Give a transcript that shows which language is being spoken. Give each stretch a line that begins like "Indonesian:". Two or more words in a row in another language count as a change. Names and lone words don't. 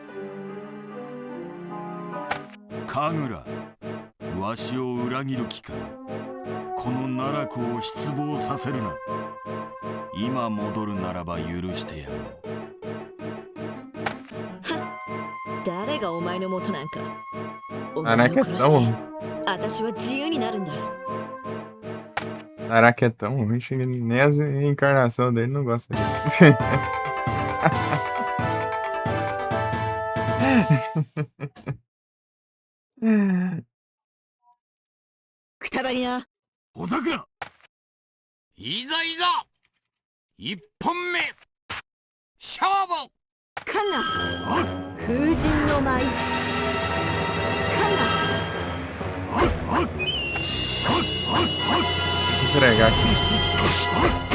Japanese: 神楽、わしを裏切る気か。この奈落を失望させるな。今戻るならば許してやろう。誰がお前の元なんか。おあ前を殺なんかどうして私は自由になるんだ。
Portuguese: Caraca, é tão ruim que nem a encarnação dele não gosta dele.
Japanese: くたばりな小桜、いざいざ一本目勝負カンナ風神の舞カンナ
Portuguese: Vou entregar aqui.